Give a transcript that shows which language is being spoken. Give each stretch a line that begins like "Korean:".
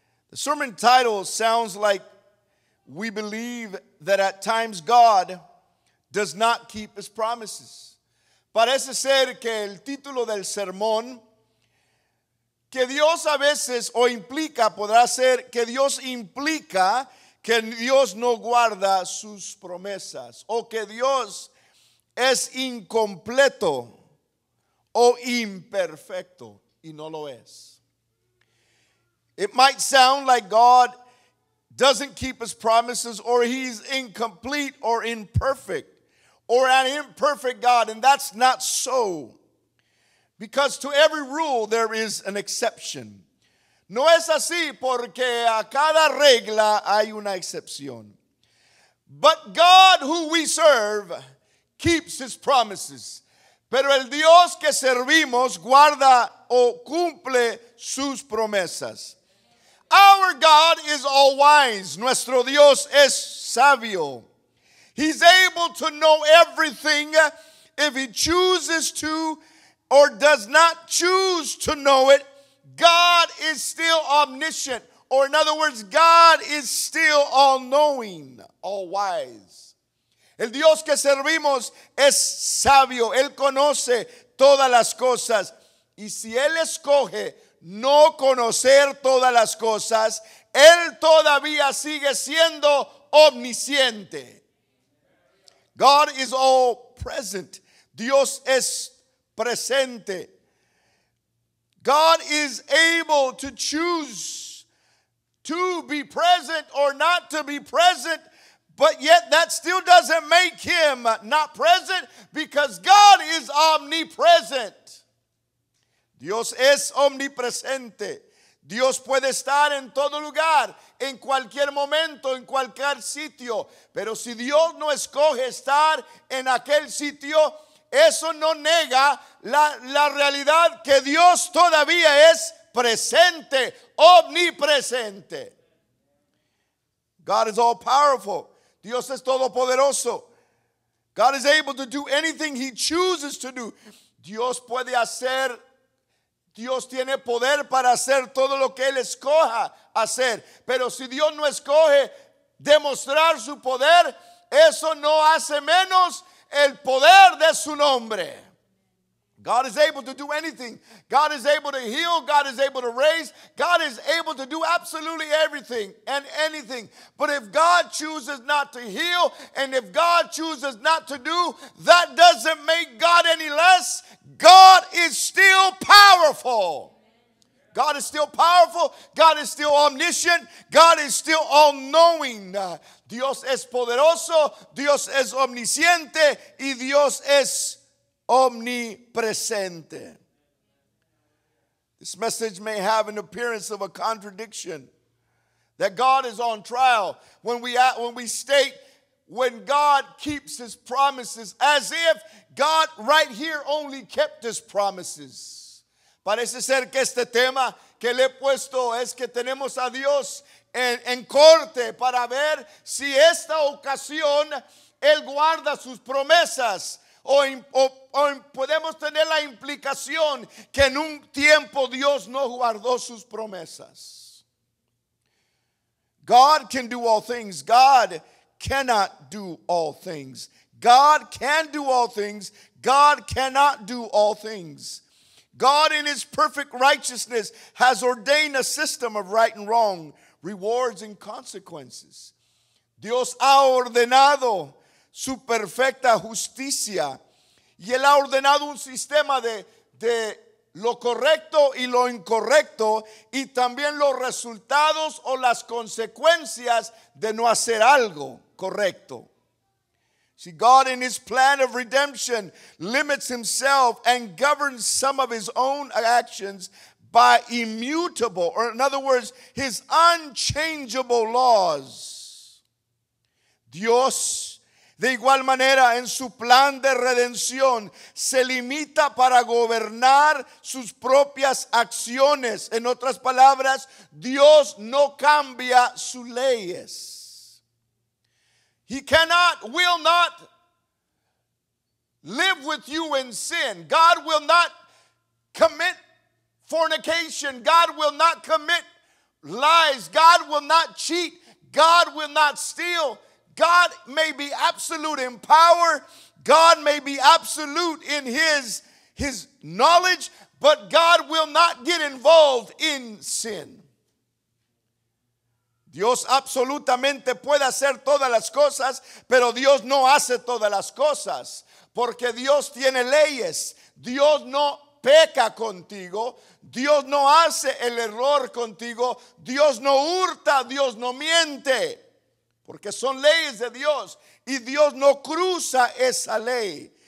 English: The sermon title sounds like we believe that at times God does not keep His promises.
Spanish: Parece ser que el título del sermón, que Dios a veces o implica, podrá ser que Dios implica que Dios no guarda sus promesas o que Dios es incompleto o imperfecto, y no lo es.
English: It might sound like God doesn't keep His promises, or He's incomplete or imperfect, or an imperfect God, and that's not so. Because to every rule there is an exception.
Spanish: No es así, porque a cada regla hay una excepción.
English: But God who we serve keeps His promises.
Spanish: Pero el Dios que servimos guarda o cumple sus promesas.
English: Our God is all wise.
Spanish: Nuestro Dios es sabio.
English: He's able to know everything if He chooses to or does not choose to know it. God is still omniscient. Or in other words, God is still all-knowing, all-wise.
Spanish: El Dios que servimos es sabio. Él conoce todas las cosas. Y si Él escoge no conocer todas las cosas, Él todavía sigue siendo omnisciente.
English: God is all present.
Spanish: Dios es presente.
English: God is able to choose to be present or not to be present, but yet that still doesn't make Him not present, because God is omnipresent.
Spanish: Dios es omnipresente. Dios puede estar en todo lugar, en cualquier momento, en cualquier sitio. Pero si Dios no escoge estar en aquel sitio, eso no nega la realidad que Dios todavía es presente, omnipresente.
English: God is all powerful.
Spanish: Dios es todopoderoso.
English: God is able to do anything He chooses to do.
Spanish: Dios puede hacer. Dios tiene poder para hacer todo lo que Él escoja hacer. Pero si Dios no escoge demostrar su poder, eso no hace menos el poder de su nombre.
English: God is able to do anything. God is able to heal. God is able to raise. God is able to do absolutely everything and anything. But if God chooses not to heal, and if God chooses not to do, that doesn't make God any less. God is still powerful. God is still powerful. God is still omniscient. God is still all-knowing.
Spanish: Dios es poderoso. Dios es omnisciente. Y Dios es omnipresente.
English: This message may have an appearance of a contradiction, that God is on trial when we state when God keeps His promises, as if God right here only kept His promises.
Spanish: Parece ser que este tema que le he puesto es que tenemos a Dios en corte para ver si esta ocasión Él guarda sus promesas, o podemos tener la implicación que en un tiempo Dios no guardó sus promesas.
English: God can do all things. God cannot do all things. God can do all things. God cannot do all things. God in his perfect righteousness has ordained a system of right and wrong, rewards and consequences.
Spanish: Dios ha ordenado su perfecta justicia y él ha ordenado un sistema de lo correcto y lo incorrecto y también los resultados o las consecuencias de no hacer algo correcto.
English: See, God in his plan of redemption limits himself and governs some of his own actions by immutable, or in other words, his unchangeable laws.
Spanish: Dios, de igual manera, en su plan de redención, se limita para gobernar sus propias acciones. En otras palabras, Dios no cambia sus leyes.
English: He will not live with you in sin. God will not commit fornication. God will not commit lies. God will not cheat. God will not steal. God may be absolute in power. God may be absolute in his knowledge, but God will not get involved in sin.
Spanish: Dios absolutamente puede hacer todas las cosas, pero Dios no hace todas las cosas, porque Dios tiene leyes. Dios no peca contigo, Dios no hace el error contigo, Dios no hurta, Dios no miente, porque son leyes de Dios y Dios no cruza esa ley.